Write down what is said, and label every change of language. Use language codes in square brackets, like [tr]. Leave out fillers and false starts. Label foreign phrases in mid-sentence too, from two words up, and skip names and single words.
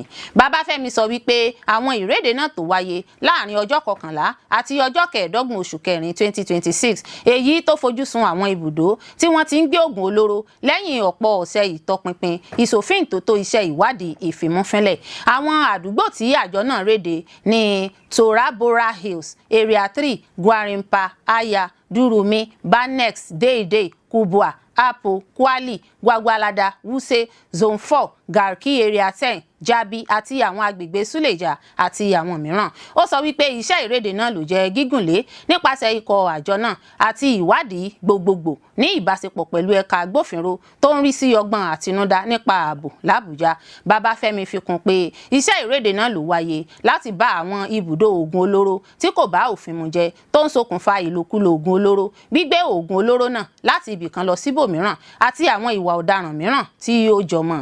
[yo] Babafẹ́mi sọ wípé àwọn ìréde náà tó wáyé láàrin ọjọ́ 11 àti ọjọ́ 15 oṣù kẹrin 2026, èyí tó fojú sun àwọn ibùdó tí wọ́n ti ń gbé oògùn olóró lẹ́yìn ọ̀pọ̀ ọ̀sẹ̀ ìtọpinpin ìṣòfíǹtótó iṣẹ́ ìwádìí ìfimúfínlẹ̀. Àwọn àdúgbò tí àjọ náà réde ní Torabora Hills, Area 3, Gwarimpa, Aya, Durumi, Banex, Deidei, Kubwa Apo, Kwali, Gwagwalada, Wuse, Zone 4, Garki Area 10, Jabi àti àwọn agbègbè Suleja àti àwọn mìíràn. Ó sọ wípé iṣẹ́ ìrédè náà ló jẹ́ gígùnlé nípasẹ̀ ikọ̀ àjọ náà àti ìwádìí gbogbogbò ní ìbáṣepọ̀ pẹ̀lú ẹ̀ka agbófinró tó ń rí sí ọgbọ́n àtinúdá nípa ààbò l'Àbújá. Babafẹ́mi fi kún pé iṣẹ́ ìrédè náà ló wáyé láti bá àwọn ibùdó oògùn olóró tí kò bá òfin mu jẹ tó ń ṣokùnfà ìlòkulò oògùn olóró, gbígbé oògùn olóró náà láti ibìkan lọ síbòmíràn àti àwọn ìwà ọ̀daràn mìíràn tí ó jọmọ́.